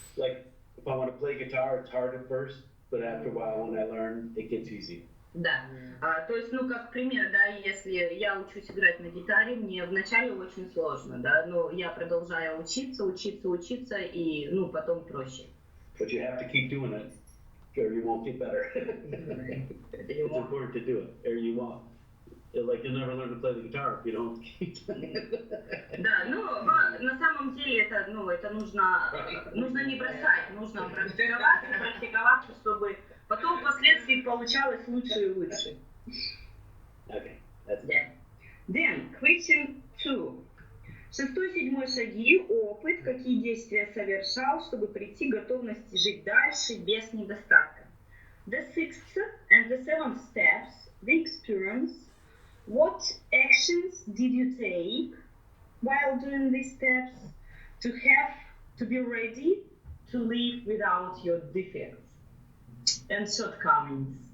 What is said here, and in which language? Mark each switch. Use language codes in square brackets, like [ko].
[en] Like if I want to play guitar, it's hard at first, but after a while, when I learn, it gets easier. [ru] Да. То есть, как пример, да, если я учусь играть на гитаре, мне вначале очень сложно, да, но я продолжаю учиться, и, потом проще. [en] But you have to keep doing it, or you won't get better. It's important to do it, or you won't. Like you'll never learn to play the guitar if you don't keep doing it. [ru] Да, на самом деле это нужно не бросать, нужно практиковаться, чтобы потом впоследствии получалось лучше и лучше. [en] Okay, that's it. Yeah. Then, question 2. [ru] 6-7 шаги, опыт, какие действия совершал, чтобы прийти к готовности жить дальше без недостатка. [en] The 6th and the 7th steps, the experience. What actions did you take while doing these steps to be ready to live without your defects and shortcomings?